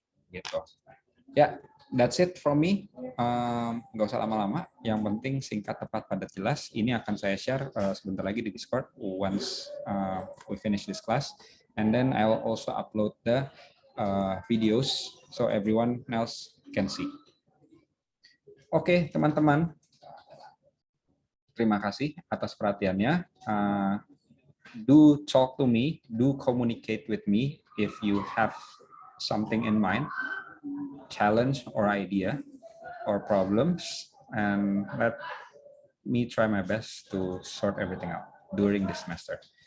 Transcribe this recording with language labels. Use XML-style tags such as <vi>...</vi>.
<id>Gitu. Ya,</id> <en>that's it from me.</en> <id>Nggak usah lama-lama. Yang penting singkat, tepat, padat, jelas. Ini akan saya share sebentar lagi di Discord</id> <en>once we finish this class. And then I will also upload the videos so everyone else can see.</en> <id>Oke, teman-teman. Terima kasih atas perhatiannya.</id> <en>Do talk to me, do communicate with me if you have something in mind, challenge or idea or problems, and let me try my best to sort everything out during this semester.</en>